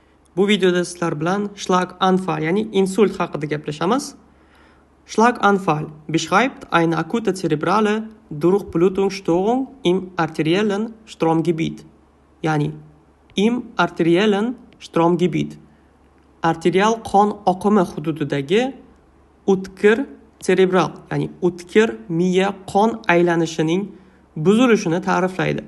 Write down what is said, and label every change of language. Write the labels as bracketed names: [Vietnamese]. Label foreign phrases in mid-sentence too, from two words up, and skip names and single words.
[Uzbek] Bu videoda sizlar bilan Schlaganfall, ya'ni insult haqida gaplashamiz. [German] Schlaganfall beschreibt eine akute cerebrale Durchblutungsstörung im arteriellen Stromgebiet. Ya'ni im arteriellen Stromgebiet. [Uzbek] Arterial qon oqimi hududidagi o'tkir cerebral, ya'ni o'tkir miya qon aylanishining buzilishini ta'riflaydi.